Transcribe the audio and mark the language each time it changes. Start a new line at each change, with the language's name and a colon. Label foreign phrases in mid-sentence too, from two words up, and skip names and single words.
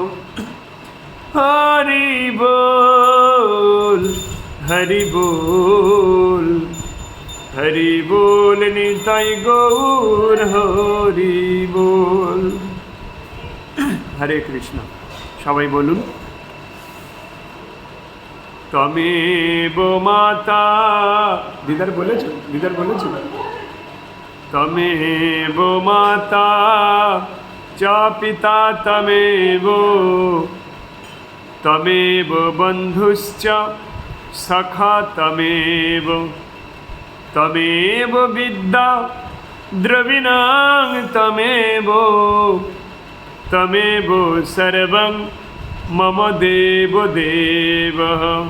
Bangla: হরি বল হরি বল হরি বল, নিতাই গৌর হরি বল। হরে কৃষ্ণ। সবাই বলুন,
Sanskrit: তমেব মাতা।
Bangla: দিদার বলেছ?
Sanskrit: তমেব মাতা চ পিতা তমেব, তমেব বন্ধুশ্চ সখা তমেব, তমেব বিদ্যা দ্রবিণাং তমেব, তমেব সর্বং মম দেব দেবঃ।